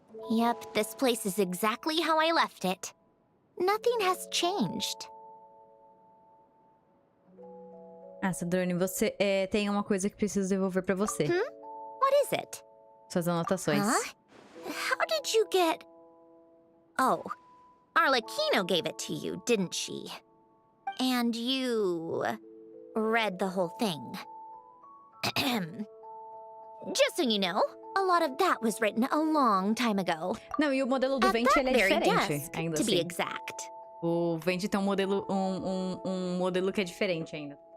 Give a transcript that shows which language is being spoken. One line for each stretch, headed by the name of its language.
English: Yep, this place is exactly how I left it. Nothing has changed.
Portuguese: Ah, Sandrone, você tem uma coisa que preciso devolver pra você.
English: What is it?
Portuguese: Suas anotações.
English: Huh? How did you get... Oh, Arlecchino gave it to you, didn't she? And you... read the whole thing. Just so you know, a lot of that was written a long time ago.
Portuguese: Não, e o modelo do Vente ele é diferente,
English: desk,
Portuguese: ainda
English: to
Portuguese: assim.
English: be exact.
Portuguese: O Vente tem um modelo, um modelo que é diferente ainda.